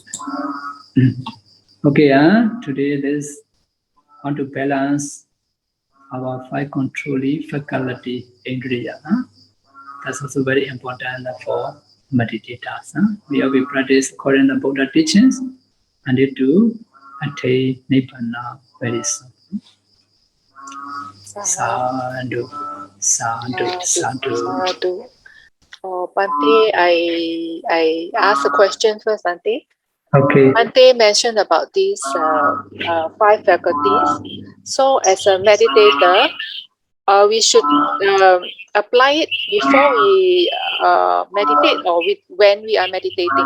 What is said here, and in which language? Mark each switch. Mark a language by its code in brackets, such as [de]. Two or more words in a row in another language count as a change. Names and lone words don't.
[en] Okay, today this want to balance our 5 controlling faculty Indriya. That's also very important for meditators. We will practice according to Buddha teachings and need to attain Nibbāna very soon. [pi] Sadhu, sadhu, sadhu. [en] Bhante, I ask a question first, Bhante. Okay. Bhante mentioned about these 5 faculties. So as a meditator, we should apply it before we meditate or when we are meditating.